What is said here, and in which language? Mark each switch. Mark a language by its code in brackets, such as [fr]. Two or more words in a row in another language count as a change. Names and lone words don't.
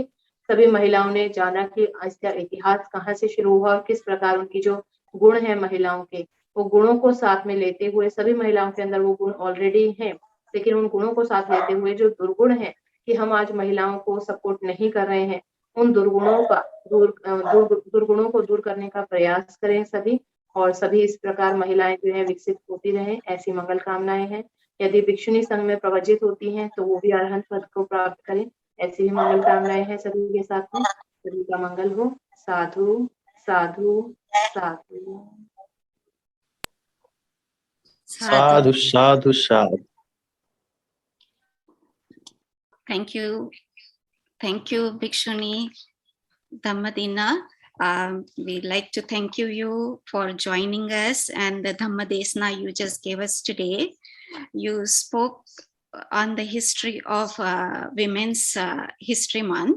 [hi] सभी महिलाओं ने जाना कि इसका इतिहास कहाँ से शुरू हुआ और किस प्रकार उनकी जो गुण है महिलाओं के, वो गुणों को साथ में लेते हुए, सभी महिलाओं के अंदर वो गुण ऑलरेडी हैं, लेकिन उन गुणों को साथ लेते हुए जो दुर्गुण है कि हम आज महिलाओं को सपोर्ट नहीं कर रहे हैं, उन दुर्गुणों को दूर करने का प्रयास करें सभी, और सभी इस प्रकार महिलाएं जो है विकसित होती रहें, ऐसी मंगल कामनाएं हैं। यदि भिक्षुनी संघ में प्रवजित होती हैं तो वो भी अरहंत पद को प्राप्त करें, ऐसी भी मंगल कामनाएं हैं सभी के साथ में। सभी का मंगल हो। [pi] साधु साधु साधु। Sadhu, sadhu, sadhu. [en] Thank you. Thank you, Bhikshuni Dhammadina. We'd like to thank you for joining us and the Dhammadesna you just gave us today. You spoke on the history of Women's History Month.